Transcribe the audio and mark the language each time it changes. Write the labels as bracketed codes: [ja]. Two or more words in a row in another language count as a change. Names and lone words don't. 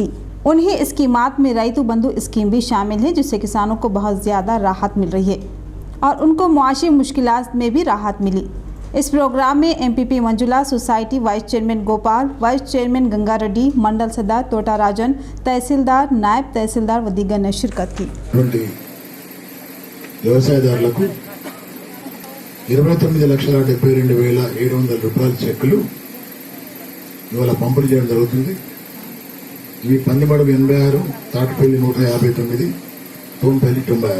[ur] انہی اسکیمات میں ریتو بندھو اسکیم بھی شامل ہے، جس سے کسانوں کو بہت زیادہ راحت مل رہی ہے اور ان کو معاشی مشکلات میں بھی راحت ملی۔ اس پروگرام میں ایم پی منجولا سوسائٹی [en] vice chairman [ur] گوپال، [en] vice chairman [ur] گنگا ریڈی، منڈل صدر توٹا راجن، تحصیلدار، نائب تحصیلدار و دیگر نے شرکت کی۔ [te] వ్యవసాయదారులకు 29,72,700 రూపాయల చెక్కులు ఇవాళ పంపిణీ చేయడం జరుగుతుంది। ఇవి పందిమడుగు 86, తాటిపల్లి 159, తోంపల్లి 96।